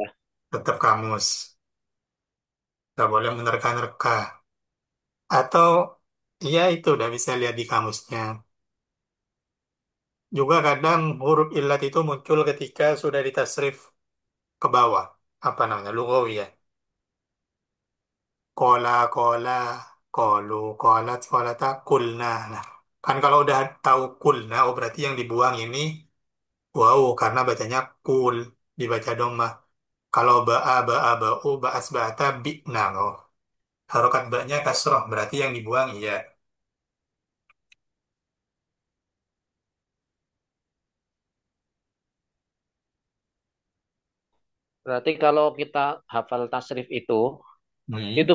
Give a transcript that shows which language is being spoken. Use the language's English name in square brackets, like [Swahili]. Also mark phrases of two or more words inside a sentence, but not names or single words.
[Indonesian] tetap kamus. Nggak boleh menerka-nerka. Atau ya itu udah bisa lihat di kamusnya. Juga kadang huruf illat itu muncul ketika sudah ditasrif ke bawah. Apa namanya? Lugawi ya. [Arabic] قال، قالا، قالوا، قالت، قالتا، قلن. [Indonesian] Nah, kan kalau udah tahu kulna, oh berarti yang dibuang ini wow, karena bacanya kul, dibaca doma. [Arabic] Kalau باع، باعا، باعوا، باعت، باعتا، بعن. [Indonesian] Oh, harokat ba'nya kasroh, berarti yang dibuang iya. Berarti kalau kita hafal tasrif Hmm,